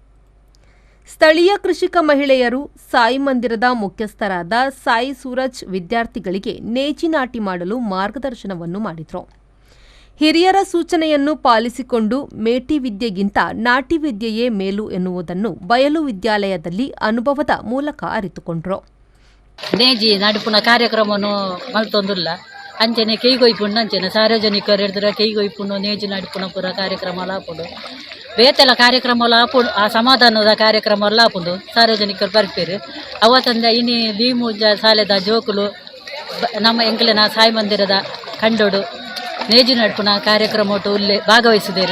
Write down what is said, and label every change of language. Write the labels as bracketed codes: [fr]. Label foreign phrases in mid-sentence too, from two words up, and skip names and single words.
[kn] ಸ್ಥಳೀಯ ಕೃಷಿಕ ಮಹಿಳೆಯರು ಸಾಯಿ ಮಂದಿರದ ಮುಖ್ಯಸ್ಥರಾದ ಸಾಯಿ ಸೂರಜ್ ವಿದ್ಯಾರ್ಥಿಗಳಿಗೆ ನೇಜಿ ನಾಟಿ ಮಾಡಲು ಮಾರ್ಗದರ್ಶನವನ್ನು ಮಾಡಿದರು. ಹಿರಿಯರ ಸೂಚನೆಯನ್ನು ಪಾಲಿಸಿಕೊಂಡು ಮೇಟಿ ವಿದ್ಯೆಗಿಂತ ನಾಟಿ ವಿದ್ಯೆಯೇ ಮೇಲು ಎನ್ನುವುದನ್ನು ಬಯಲು ವಿದ್ಯಾಲಯದಲ್ಲಿ ಅನುಭವದ ಮೂಲಕ ಅರಿತುಕೊಂಡರು. [tcy] ನೇಜಿ ನಡುಪುನ ಕಾರ್ಯಕ್ರಮವನ್ನು ಮಲ್ತೊಂದುಲ್ಲ ಅಂಚನೆ ಕೈಗೊಯ್ಪುಂಡು ಅಂಚನೆ ಸಾರ್ವಜನಿಕರು ಹಿಡಿದ್ರೆ ಕೈಗೊಯ್ಪುಂಡು ನೇಜಿ ನಡುಪುನ ಪೂರ ಕಾರ್ಯಕ್ರಮ ಲಾಪುಂಡು ಬೇತೆಲ್ಲ ಕಾರ್ಯಕ್ರಮ ಲಾಪುಂಡು ಆ ಸಮಾಧಾನದ ಕಾರ್ಯಕ್ರಮ ಲಾಪುಂಡು ಸಾರ್ವಜನಿಕರು ಬರ್ಪೇರು ಅವತ್ತಂದ ಇನಿ ಭೀಮೂಜ ಸಾಲೆದ ಜೋಕುಲು ನಮ್ಮ ಎಂಕ್ಲೆನ ಸಾಯಿ ಮಂದಿರದ ಕಂಡೋಡು ನೇಜಿ ನಡುಪುನ ಕಾರ್ಯಕ್ರಮ ಉಲ್ಲೆ ಭಾಗವಹಿಸಿದರು.